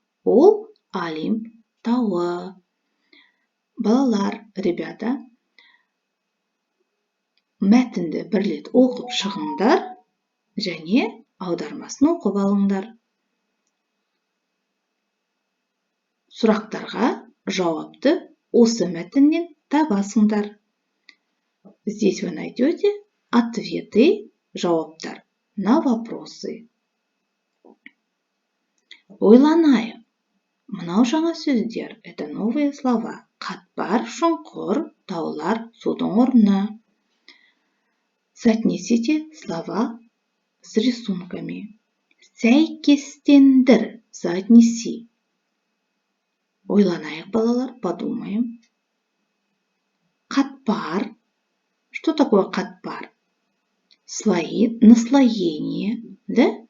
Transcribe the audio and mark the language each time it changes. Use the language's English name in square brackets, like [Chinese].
[Kazakh] Ол Олимп тауы. Балалар, ребята, мәтінді бірлет оқып шығыңдар және аудармасын оқып алыңдар. Сұрақтарға жауапты осы мәтіннен табасыңдар. [Russian] Здесь вы найдете ответы, [Kazakh] жауаптар [Russian] на вопросы. [Kazakh] Ойланайық. Мынау жаңа сөздер, [Russian] это новые слова. [Kazakh] Қатпар, шұңқыр, таулар, судың орны. [Russian] Соотнесите слова с рисунками. [Kazakh] Сәйкестендір, [Russian] соотнеси. [Kazakh] Ойланайық, балалар, [Russian] подумаем. [Kazakh] Қатпар. [Russian] Что такое қатпар? Слои, наслоение, да?